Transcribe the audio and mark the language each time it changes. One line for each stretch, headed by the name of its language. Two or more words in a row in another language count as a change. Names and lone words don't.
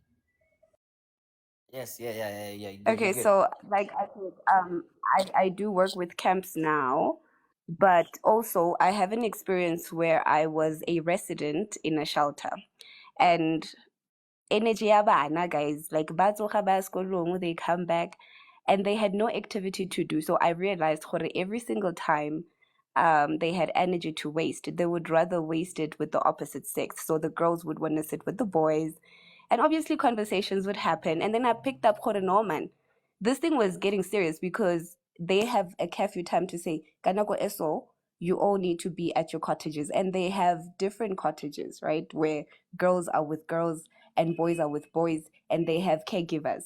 English: Yes, yeah. You Okay, good. so like I said, I do work with camps now, but also I have an experience where I was a resident in a shelter, and energy yabana guys, like
Tswana: batsoga ba sekolong,
English: they come back and they had no activity to do. So I realized gore every single time they had energy to waste, they would rather waste it with the opposite sex. So the girls would want to sit with the boys, and obviously conversations would happen. And then I picked up gore no man. This thing was getting serious because they have a curfew time to say
Tswana: kanako eso,
English: you all need to be at your cottages, and they have different cottages, right, where girls are with girls and boys are with boys, and they have caregivers.